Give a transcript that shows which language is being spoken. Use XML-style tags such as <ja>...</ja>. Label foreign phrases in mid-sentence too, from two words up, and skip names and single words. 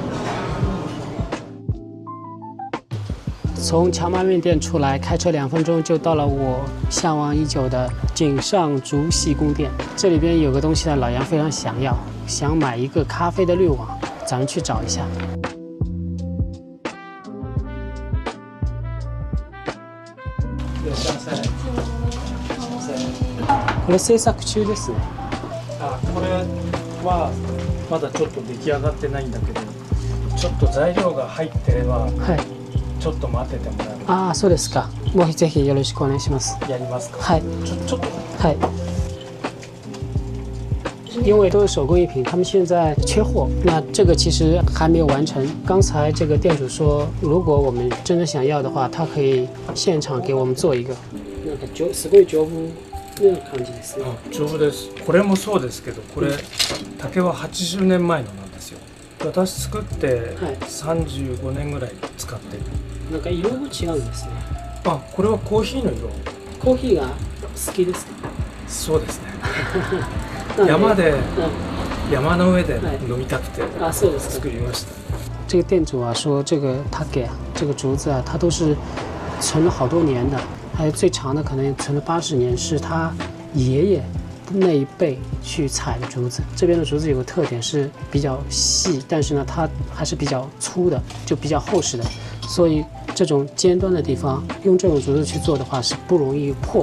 <zh>从荞麦面店出来，开车2分钟就到了我向往已久的井上竹细工店。这里边有个东西呢，老杨非常想要，想买一个咖啡的滤网，咱们去找一下。</zh> <ja>これ制作中ですね。これはまだちょっと出来上がってないんだけど、ちょっと材料が入ってればはい。ちょっと待っててもらえる？ああ、そうですか。もうぜひよろしくお願いします。やりますか？はい。ちょっと。</ja> <zh>嗨，因为都是手工艺品，他们现在缺货，那这个其实还没有完成。刚才这个店主说，如果我们真的想要的话，他可以现场给我们做一个。</zh> <ja>なんかすごい丈夫な感じですね。丈夫です。これもそうですけど、これ竹は80年前のなんですよ。私作って35年ぐらい使ってる。なんか色も違うんですね。あ、これはコーヒーの色。コーヒーが好きですか？そうですね。山で、山の上で飲みたくて作りました。</ja> <zh>这个店主啊说，这个他给这个竹子啊，他都是存了好多年的，还有最长的可能存了80年，是他爷爷那一辈去采的竹子。这边的竹子有个特点是比较细，但是呢它还是比较粗的，就比较厚实的，所以这种尖端的地方用这种竹子去做的话是不容易破。</zh>